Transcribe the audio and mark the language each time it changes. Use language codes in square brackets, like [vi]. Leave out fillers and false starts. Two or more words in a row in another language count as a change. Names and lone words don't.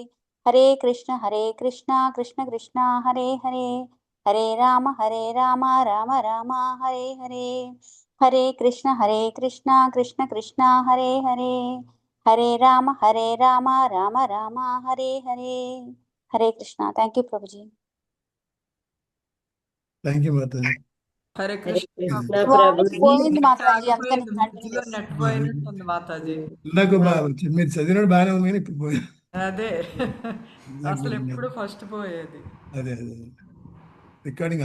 [sa] हरे कृष्ण कृष्ण कृष्ण हरे हरे हरे राम राम राम हरे हरे हरे कृष्ण कृष्ण कृष्ण हरे हरे हरे राम राम राम हरे हरे हरे कृष्णा। [en] Thank you [hi] प्रभु जी। [en] Thank you మాత. [te] హరే కృష్ణ పోయింది మాతాజీ, అందుకని మధ్యలో నెట్ పోయినట్టుంది మాతాజీ. ఇందాక మీరు చదివినప్పుడు బాగానే ఉంది కానీ ఇప్పుడు పోయింది. అదే అసలు ఎప్పుడు ఫస్ట్ పోయేది. అదే అదే రికార్డింగ్